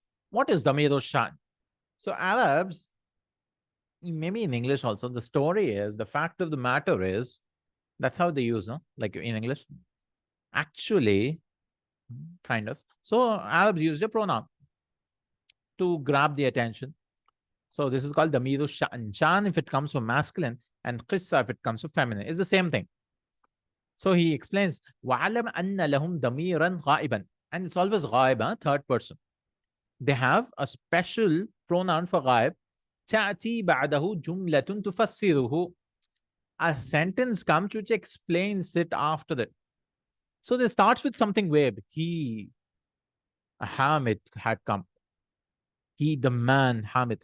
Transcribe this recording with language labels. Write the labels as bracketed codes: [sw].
[en] What is damiru sha'n? So Arabs, maybe in English also, the story is, the fact of the matter is, that's how they use, no? Like in English. Actually, kind of. So Arabs use a pronoun to grab the attention. So this is called damiru sha'n. Sha'n if it comes from masculine, and qissa if it comes from feminine. It's the same thing. So he explains, [ar] وَعَلَمْ أَنَّ لَهُمْ ضَمِيرًا غَائِبًا. [en] And it's always غائب, third person. They have a special pronoun for غائب. [ar] تأتي بعده جملة تفسره. [en] A sentence comes which explains it after that. So they starts with something vague. He, Hamid had come. He, the man, Hamid.